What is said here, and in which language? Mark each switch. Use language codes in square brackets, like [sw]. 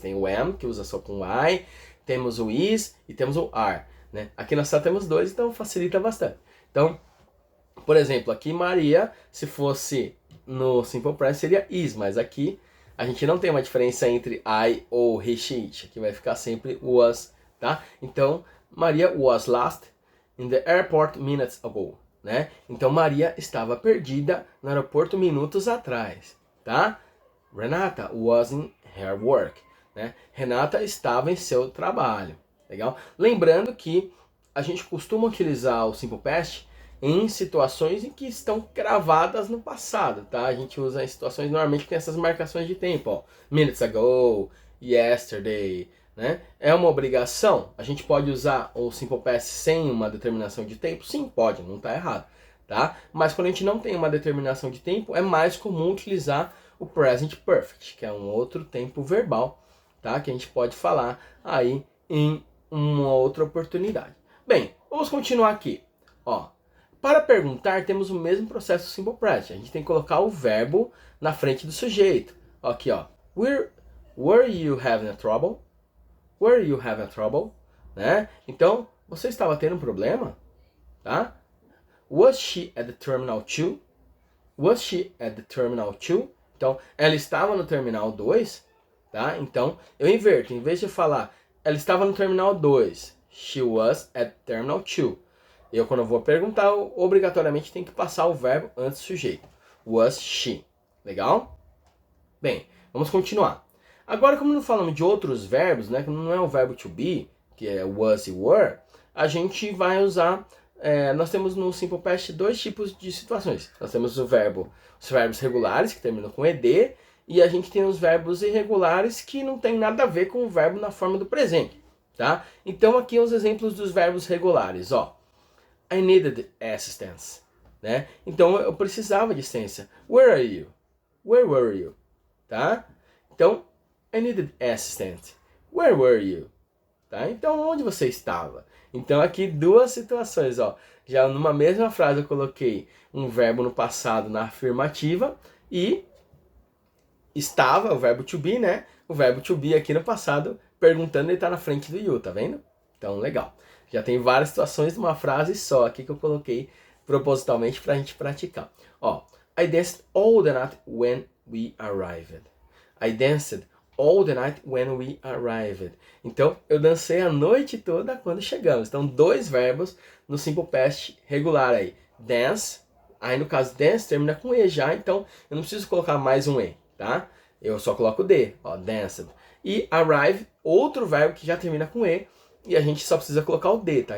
[pt] Tem o am, que usa só com I, temos o is e temos o are, né? Aqui nós só temos dois, então facilita bastante. Então, por exemplo, aqui Maria, se fosse no Simple Present seria is, mas aqui a gente não tem uma diferença entre I ou he, she, it. Aqui vai ficar sempre was, tá? [en] Então, Maria was lost in the airport minutes ago, né? [pt] Então, Maria estava perdida no aeroporto minutos atrás, tá? [en] Renata was in her work, né? [pt] Renata estava em seu trabalho, legal? Lembrando que a gente costuma utilizar o Simple Past em situações em que estão gravadas no passado, tá? A gente usa em situações normalmente que tem essas marcações de tempo, ó. [en] Minutes ago, yesterday, [pt] né? É uma obrigação? A gente pode usar o Simple Past sem uma determinação de tempo? Sim, pode, não está errado, tá? Mas quando a gente não tem uma determinação de tempo, é mais comum utilizar o Present Perfect, que é um outro tempo verbal, tá? Que a gente pode falar aí em uma outra oportunidade. Bem, vamos continuar aqui, ó. Para perguntar, temos o mesmo processo Simple Present. A gente tem que colocar o verbo na frente do sujeito. Aqui, ó. [en] Were you having a trouble? Were you having a trouble? [pt] Né? Então, você estava tendo um problema? Tá? [en] Was she at the terminal 2? Was she at the terminal 2? [pt] Então, ela estava no terminal 2, tá? Então, eu inverto. Em vez de falar, ela estava no terminal 2, [en] she was at terminal 2. [pt] Eu, quando eu vou perguntar, obrigatoriamente tem que passar o verbo antes do sujeito. [en] Was she. [pt] Legal? Bem, vamos continuar. Agora, como não falamos de outros verbos, né, que não é o verbo to be, que é was e were, a gente vai usar... nós temos no Simple Past dois tipos de situações. Nós temos os verbos regulares, que terminam com ed, e a gente tem os verbos irregulares, que não tem nada a ver com o verbo na forma do presente. Tá? Então, aqui os exemplos dos verbos regulares, ó. [en] I needed assistance, [pt] né? Então eu precisava de assistência. [en] Where are you? Where were you? Tá? Então, I needed assistance. Where were you? [pt] Tá? Então, onde você estava? Então, aqui duas situações, ó. Já numa mesma frase eu coloquei um verbo no passado na afirmativa e estava, o verbo to be, né? O verbo to be aqui no passado, perguntando, ele tá na frente do you, tá vendo? Então, legal. Já tem várias situações numa frase só aqui que eu coloquei propositalmente pra gente praticar. [en] Ó, I danced all the night when we arrived. I danced all the night when we arrived. [pt] Então, eu dancei a noite toda quando chegamos. Então, dois verbos no simple past regular aí. Dance, aí no caso dance termina com E já, então eu não preciso colocar mais um E, tá? Eu só coloco D, ó, danced. E arrive, outro verbo que já termina com E, e a gente só precisa colocar o D, tá?